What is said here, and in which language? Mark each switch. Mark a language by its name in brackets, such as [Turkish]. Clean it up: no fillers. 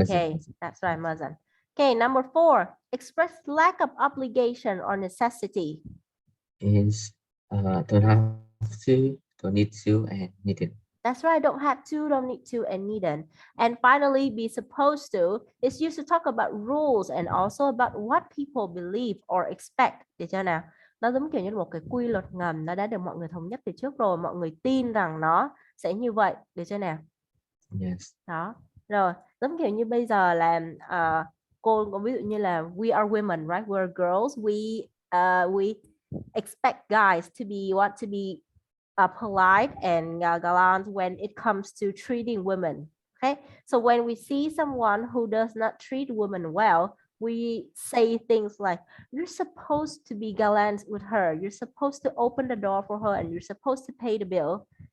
[English] Okay, that's right, mustn't. Okay, number 4, express lack of obligation or necessity. is don't have to, don't need to, and needed. That's right, don't have to, don't need to, and needn't. And finally, be supposed to is used to talk about rules and also about what people believe or expect. [Vietnamese] Được chưa nào? Nó giống kiểu như một cái quy luật ngầm, nó đã được mọi người thống nhất từ trước rồi, mọi người tin rằng nó sẽ như vậy. Được chưa nào? [English] Yes. [Vietnamese] Đó. Rồi, giống kiểu như bây giờ là cô có ví dụ như là [English] we are women, right? We're girls. We expect guys to be polite and gallant when it comes to treating women. Okay, so when we see someone who does not treat women well, we say things like, you're supposed to be gallant with her, you're supposed to open the door for her, and you're supposed to pay the bill.